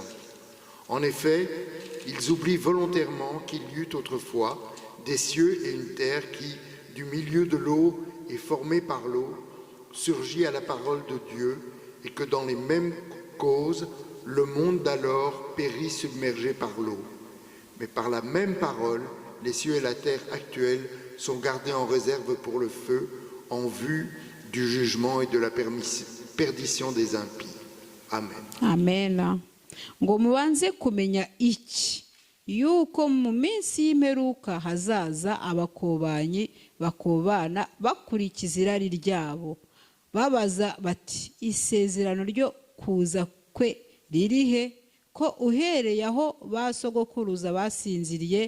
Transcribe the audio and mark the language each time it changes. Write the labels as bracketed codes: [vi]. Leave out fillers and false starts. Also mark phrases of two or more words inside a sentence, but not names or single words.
[fr] En effet, ils oublient volontairement qu'il y eut autrefois des cieux et une terre qui, du milieu de l'eau et formée par l'eau, surgit à la parole de Dieu, et que dans les mêmes causes, le monde d'alors périt submergé par l'eau. Mais par la même parole, les cieux et la terre actuels sont gardés en réserve pour le feu, en vue du jugement et de la perdition des impies. Amen. Amen. [rn] Ngo mubanze kumenya iki, yuko mu minsi y'imperuka hazaza abakobanyi bakobana bakurikiza irari ryabo, babaza bati isezerano ryo kuza kwe ririhe, ko uhereye aho basogokuruza basinziriye